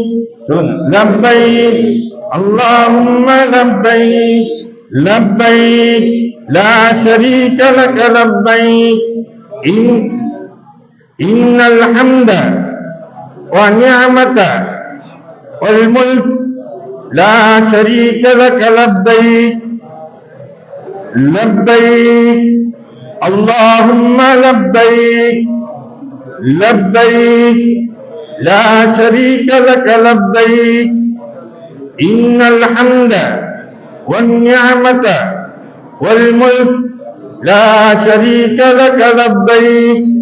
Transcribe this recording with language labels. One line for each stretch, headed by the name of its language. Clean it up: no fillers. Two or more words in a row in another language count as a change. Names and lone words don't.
Arabic: சொல்லுங்க, لبيك اللهم لبيك لبيك لا شريك لك لبيك إن الحمد والنعمة والملك لا شريك لك لبيك لبيك اللهم لبيك لبيك لا شريك لك لبيك إن الحمد والنعمة والملك لا شريك لك لبيك